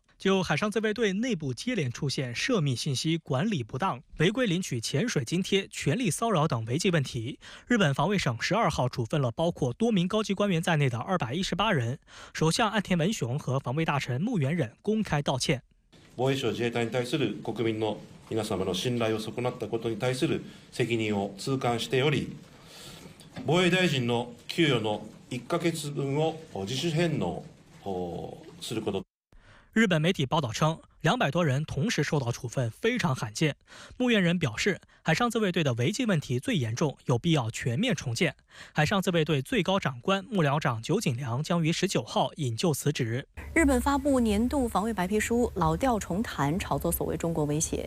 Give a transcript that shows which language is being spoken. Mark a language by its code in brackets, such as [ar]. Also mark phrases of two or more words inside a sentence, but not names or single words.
[zh] 就海上自卫队内部接连出现涉密信息管理不当、违规领取潜水津贴、权力骚扰等违纪问题，日本防卫省12号处分了包括多名高级官员在内的218人。首相岸田文雄和防卫大臣木原忍公开道歉。 [ja] 防衛省自衛隊に対する国民の皆様の信頼を損なったことに対する責任を痛感しており、防衛大臣の給与の1ヶ月分を自主返納すること。 [zh] 日本媒体报道称，200多人同时受到处分，非常罕见。木原人表示，海上自卫队的违纪问题最严重，有必要全面重建。海上自卫队最高长官幕僚长酒井良将于19号引咎辞职。日本发布年度防卫白皮书，老调重弹，炒作所谓中国威胁。